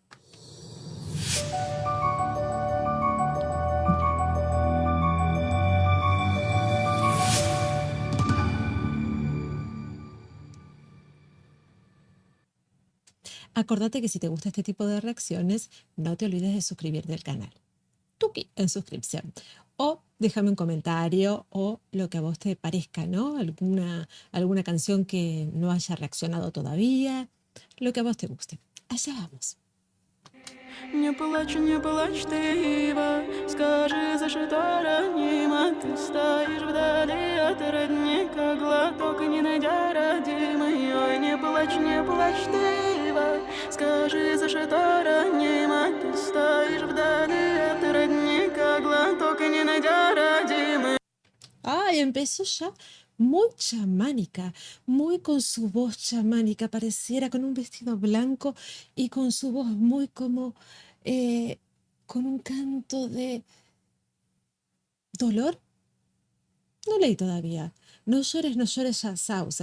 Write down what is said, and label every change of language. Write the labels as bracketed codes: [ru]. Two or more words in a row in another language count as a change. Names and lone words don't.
[es] Acordate que si te gusta este tipo de reacciones, no te olvides de suscribirte al canal. Tuki en suscripción. O déjame un comentario o lo que a vos te parezca, ¿no? Alguna canción que no haya reaccionado todavía, lo que a vos te guste. Allá vamos. [ru] Не плачь, не плачь ты, Ива, скажи, за что ранима. Ты стоишь вдали от родника, глоток не найдя родимый. Ой, не плачь ты, Ива, скажи, за что ранима. Ты стоишь вдали от родника, глоток не найдя родимый. [es] Ay, empezó ya muy chamánica, muy con su voz chamánica, pareciera con un vestido blanco y con su voz muy como, con un canto de dolor. No leí todavía. No llores ya, Sauce.